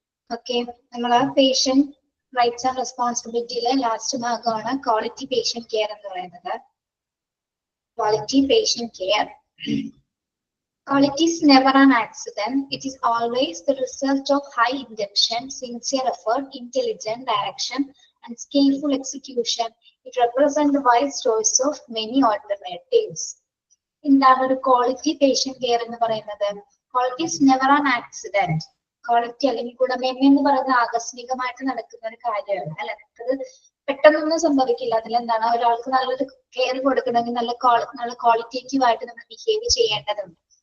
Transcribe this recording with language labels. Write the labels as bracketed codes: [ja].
[ml] Okay, നമ്മള് patient rights and റെസ്പോൺസിബിലിറ്റിയിലെ last ഭാഗമാണ് quality patient care എന്ന് പറയുന്നത്. Quality patient care. [en] Quality is never an accident. It is always the result of high intention, sincere effort, intelligent direction, and skillful execution. It represents the wide choice of many alternatives. [ml] എന്താണ് ഒരു quality patient care എന്ന് പറയുന്നത്? [en] Quality is never an accident. [ml] Quality അല്ലെങ്കിൽ ഗുണമേന്മ എന്ന് പറയുന്നത് ആകസ്മികമായിട്ട് നടക്കുന്ന ഒരു കാര്യമാണ്, അല്ലെ? നമുക്കത് പെട്ടെന്നൊന്നും സംഭവിക്കില്ല. അതിലെന്താണ്, ഒരാൾക്ക് നല്ലൊരു കെയർ കൊടുക്കണമെങ്കിൽ നല്ല ക്വാളിറ്റേറ്റീവ് ആയിട്ട് നമ്മൾ ബിഹേവ് ചെയ്യേണ്ടതുണ്ട്.